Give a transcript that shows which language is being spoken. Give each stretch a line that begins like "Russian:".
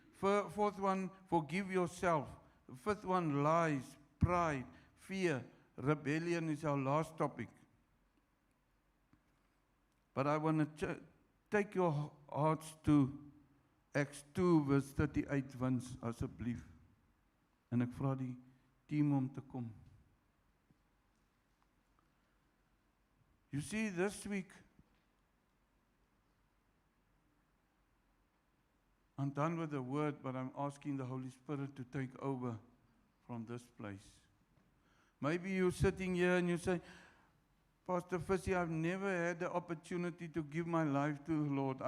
English: Fourth one, forgive yourself. Fifth one, lies, pride, fear. Rebellion is our last topic. But I want to take your hearts to Acts 2 verse 38 Vince, asseblief.
Afrikaans: En ek vra die team om te kom.
English: You see, this week, I'm done with the word, but I'm asking the Holy Spirit to take over from this place. Maybe you're sitting here and you say, Pastor Fissy, I've never had the opportunity to give my life to the Lord.